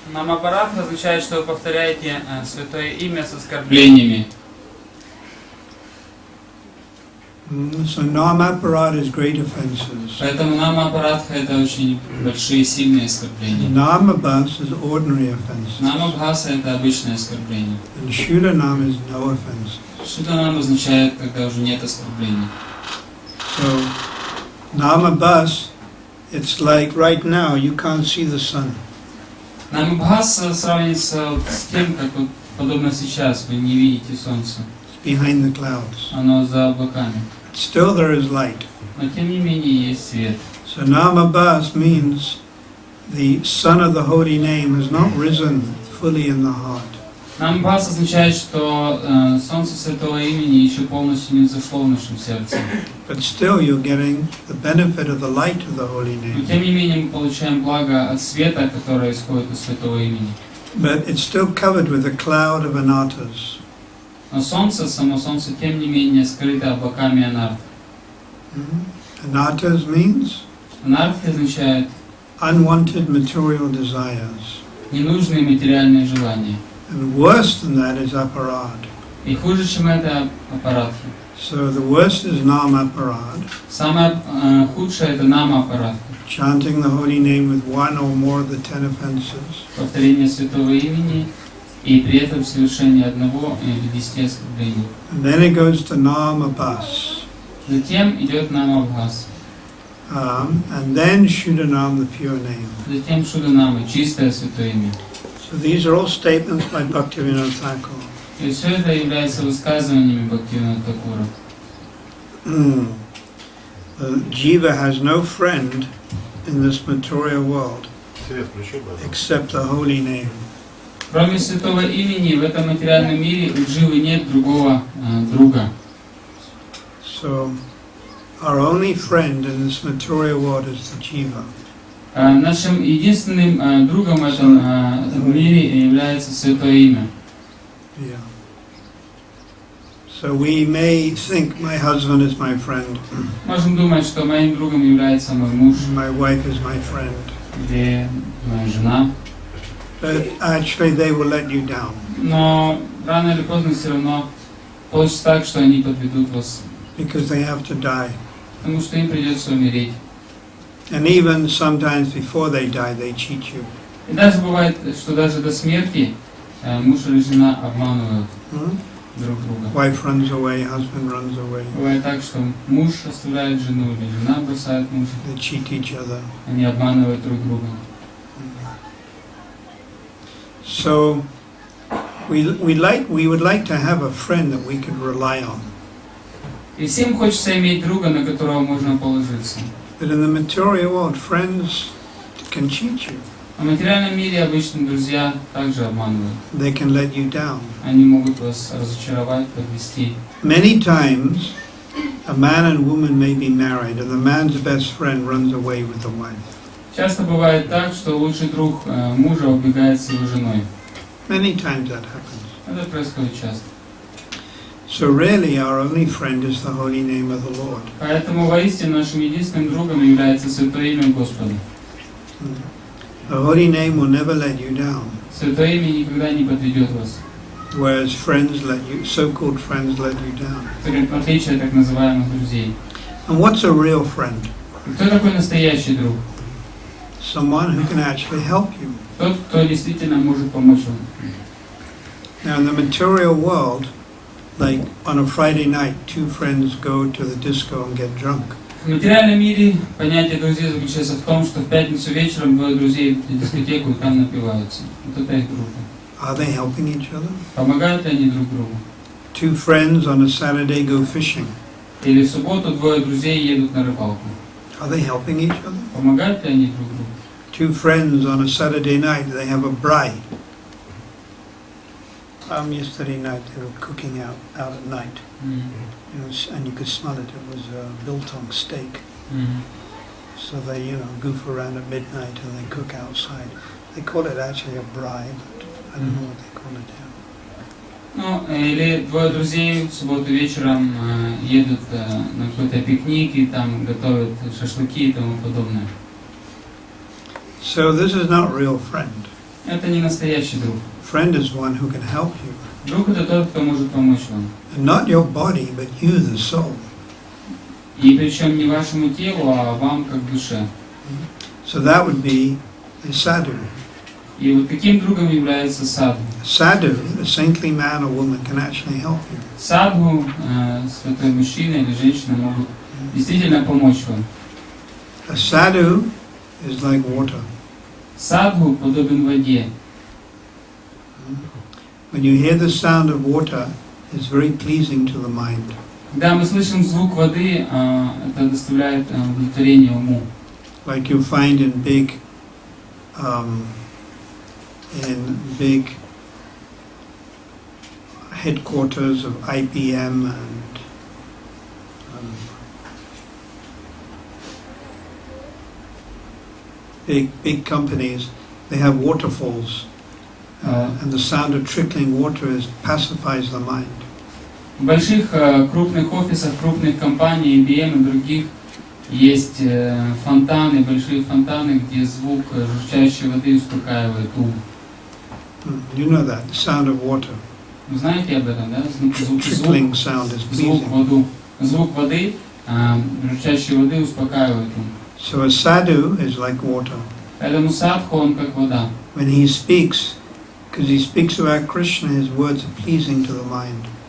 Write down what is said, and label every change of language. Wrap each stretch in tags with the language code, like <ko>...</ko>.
<ru>Nama Partha означает, что вы повторяете Святое Имя с оскорблениями.</ru> <en>So Nama Parad is great offenses.</en> <ru>Поэтому Nama Partha это очень большие, сильные оскорбления.</ru> <en>Nama Bhas is ordinary offenses.</en> <ru>Nama Bhasa это обычное оскорбление.</ru> <en>And Shuddha Nama is no offenses.</en> <ru>Shuddha nama означает, когда уже нет оскорблений.</ru> <en>So Nama Bhas, it's like right now you can't see the sun.</en> <ru>Nama Bhasa сравнится с тем, как вот, подобно сейчас, вы не видите солнце.</ru> <en>It's behind the clouds.</en> <ru>Оно за облаками.</ru> <en>Still there is light.</en> <ru>Но тем не менее есть свет.</ru> <en>So Nama Bhas means the sun of the holy name has not risen fully in the heart.</en> <ru>Nama Bhasa означает, что солнце Святого Имени еще полностью не взошло в нашем сердце.</ru> <en>But still you're getting the benefit of the light of the holy</en> <ru>Но</ru> <en>name.</en> <ru>тем не менее мы получаем благо от света, которое исходит из Святого Имени.</ru> <en>But it's still covered with a cloud of anatas.</en> <ru>Но солнце, само солнце, тем не менее скрыто облаками анарт.</ru> <en>Anatas means</en> <ru>Анарт означает</ru> <en>unwanted material desires.</en> <ru>ненужные материальные желания.</ru> <en>And worse than that is aparad.</en> <ru>И хуже, чем это, апаратхи.</ru> <en>So the worst is nama aparad,</en> <ru>Самое худшее это нама апаратхи.</ru> <en>chanting the holy name with one or more of the 10 offenses.</en> <ru>Повторение Святого Имени и при этом совершение одного или 10 оскорблений.</ru> <en>And then it goes to nama bhas.</en> <ru>Затем идет нама Бхас.</ru> <en>And then Shuddhanam, the pure name.</en> <ru>Затем Шуданама, чистое Святое Имя.</ru> <en>So these are all statements by Bhaktivinoda Thakur.</en> <ru>И все это является высказываниями Бхактивинода Thakura.</ru> <en>The jiva has no friend in this material world except the holy name.</en> <ru>Кроме Святого Имени, в этом материальном мире у дживы нет другого друга.</ru> <en>So our only friend in this material world is the jiva.</en> <ru>Нашим единственным другом в этом мире является Святое Имя.</ru> <en>Yeah. So we may think my husband is my friend,</en> <ru>Можем думать, что моим другом является мой муж,</ru> <en>my wife is my friend,</en> <ru>или моя жена,</ru> <en>but actually they will let you down</en> <ru>но рано или поздно все равно получится так, что они подведут вас,</ru> <en>because they have to die.</en> <ru>потому что им придется умереть.</ru> <en>And even sometimes before they die, they cheat you.</en> <ru>И даже бывает, что даже до смерти муж или жена обманывают друг друга.</ru> <en>Wife runs away, husband runs away.</en> <ru>Бывает так, что муж оставляет жену, или жена бросает мужа.</ru> <en>They cheat each other.</en> <ru>Они обманывают друг друга.</ru> <en>So we would like to have a friend that we could rely on.</en> <ru>И всем хочется иметь друга, на которого можно положиться.</ru> <en>But in the material world, friends can cheat you.</en> <ru>В материальном мире обычно друзья также обманывают.</ru> <en>They can let you down.</en> <ru>Они могут вас разочаровать, подвести.</ru> <en>Many times, a man and woman may be married, and the man's best friend runs away with the wife.</en> <ru>Часто бывает так, что лучший друг мужа убегает с его женой.</ru> <en>Many times that happens.</en> <ru>Это происходит часто.</ru> <en>So really, our only friend is the holy name of the Lord.</en> <ru>Поэтому воистину нашим единственным другом является Святое Имя Господа.</ru> <en>The holy name will never let you down,</en> <ru>Святое Имя никогда не подведет вас.</ru> <en>whereas friends let you, so-called friends let you down.</en> <ru>В отличие от так называемых друзей.</ru> <en>And what's a real friend?</en> <ru>Кто такой настоящий друг?</ru> <en>Someone who can actually help you.</en> <ru>Тот, кто действительно может помочь вам.</ru> <en>Now in the material world, like on a Friday night, two friends go to the disco and get drunk.</en> <ru>В материальном мире понятие друзей заключается в том, что в пятницу вечером двое друзей идут в дискотеку и там напиваются. Вот это их дружба.</ru> <en>Are they helping each other?</en> <ru>Помогают ли они друг другу?</ru> <en>Two friends on a Saturday go fishing.</en> <ru>Или в субботу двое друзей едут на рыбалку.</ru> <en>Are they helping each other?</en> <ru>Помогают ли они друг другу?</ru> <en>Two friends on a Saturday night, they have a braai. Yesterday night they were cooking out at night. You know, and you could smell it. It was biltong steak. So they, goof around at midnight and they cook outside. They call it actually a braai, but I don't know what they call it here.</en> <ru>Ну, или двое друзей в субботу вечером едут на какой-то пикник и там готовят шашлыки и тому подобное.</ru> <en>So this is not real friend.</en> <ru>Это не настоящий друг.</ru> <en>Friend is one who can help you.</en> <ru>Друг это тот, кто может помочь вам.</ru> <en>And not your body, but you, the soul.</en> <ru>И причем не вашему телу, а вам как душе.</ru> <en>So that would be a sadhu.</en> <ru>И вот таким другом является садху.</ru> <en>Sadhu, a saintly man or woman, can actually help you.</en> <ru>Садху, святой мужчина или женщина могут действительно помочь вам.</ru> <en>A sadhu is like water.</en> <ru>Садху подобен воде.</ru> <en>When you hear the sound of water, it's very pleasing to the mind.</en> <ru>Когда мы слышим звук воды, это доставляет удовлетворение уму.</ru> <en>Like you find in big headquarters of IBM and big companies, they have waterfalls, and the sound of trickling water pacifies the mind.</en> <ru>В больших крупных офисах, крупных компаний, IBM и других, есть фонтаны, большие фонтаны, где звук журчащей воды успокаивает ум.</ru> <en>You know that, the sound of water.</en> <ru>Вы знаете об этом, да?</ru> <en>Trickling sound is pleasing.</en> <ru>Звук воды, журчащей воды успокаивает ум.</ru> <en>So a sadhu is like water.</en> <ru>Поэтому садху, он как вода.</ru> <en>When he speaks, because he speaks about Krishna, his words are pleasing to the mind.</en>